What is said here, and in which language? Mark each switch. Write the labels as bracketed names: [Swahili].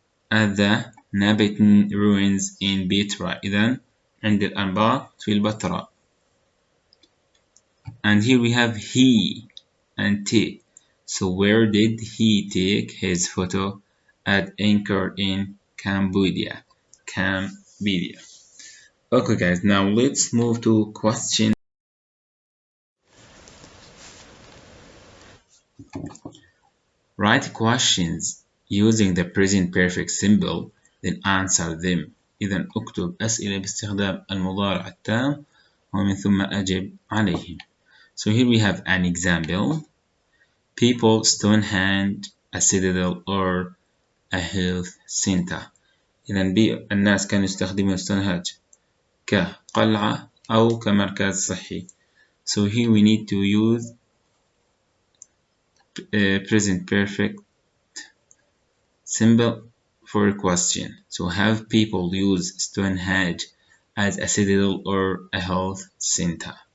[English] At the Nabatean ruins in Petra. [Arabic] إذن عند الأنباط في البتراء. [English] And here we have he and take. So where did he take his photo? At Angkor in Cambodia. Cambodia. Okay guys, now let's move to question. Write questions using the present perfect symbol then answer them. [Arabic] إذا اكتب أسئلة باستخدام المضارع التام ومن ثم أجب عليهم. [English] So here we have an example. People Stonehenge a citadel or a health center. [Arabic] إذا الناس كانوا يستخدمون ستونهنج كقلعة أو كمركز صحي. [English] So here we need to use present perfect symbol for a question. So have people use Stonehenge as a citadel or a health center.